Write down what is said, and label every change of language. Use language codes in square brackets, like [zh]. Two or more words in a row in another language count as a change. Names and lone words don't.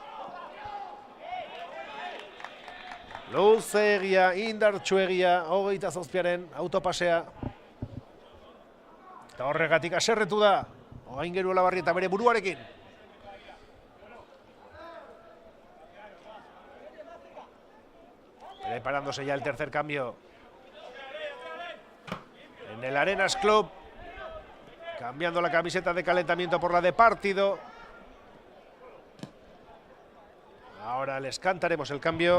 [eu] Luzeegia, indartsuegia, 27 autopasea. Eta horregatik aserretu da. Aingeru Olabarrieta bere buruarekin. [es] Preparándose ya el tercer cambio. En el Arenas Club. Cambiando la camiseta de calentamiento por la de partido. Ahora les cantaremos el cambio.